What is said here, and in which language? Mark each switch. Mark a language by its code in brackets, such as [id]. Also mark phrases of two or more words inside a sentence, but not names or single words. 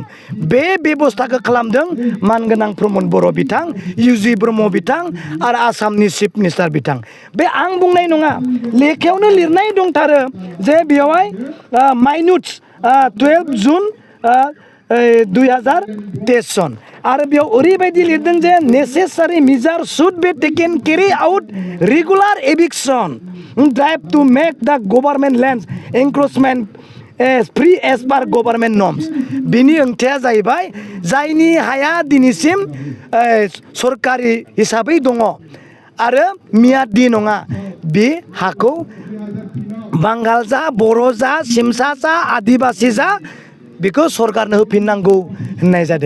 [brx] बे बेबस्थाखौ खालामदों मानगोनां प्रमद बर' बिथां इउजि ब्रह्म बिथां आरो आसामनि [en] chief minister [brx] बिथां बे आं बुंनाय नङा लेखायावनो लिरनाय दंथारो जे बेवहाय [en] minutes 12 June [brx] 2023 सन आरो बेयाव ओरैबायदि लिरदों जे [en] necessary measure should be taken carry out regular eviction drive to make the government lands encroachment free as per government norms [brx] बिनि ओंथिया जाहैबाय जायनि हाया दिनैसिम सरकारि हिसाबै दङ आरो मियादि नङा बे हाखौ बांगाल जा बर' जा सिमसा जा आदिबासि जा बेखौ सरकारनो होफिननांगौ होननाय जादों।